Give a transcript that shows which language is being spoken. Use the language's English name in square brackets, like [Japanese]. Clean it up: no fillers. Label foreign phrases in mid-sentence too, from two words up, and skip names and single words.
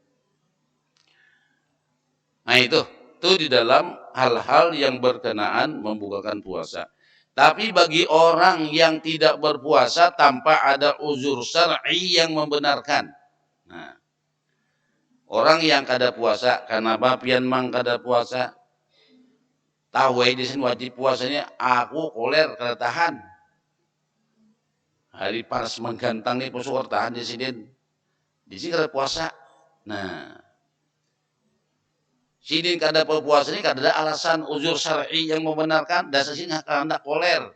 [Indonesian] Nah, itu di dalam hal-hal yang berkenaan membukakan puasa. Tapi bagi orang yang tidak berpuasa tanpa ada uzur syar'i yang membenarkan. [Banjar] Nah, orang yang kada puasa karena bapian mang kada puasa, tahu di sini wajib puasanya aku koler kada tahan. Hari panas menggantang nih poso tahan di sini. Di sini kada puasa. Nah, sini kada puasa ini kada ada alasan uzur syar'i yang membenarkan, dasar sini kada koler.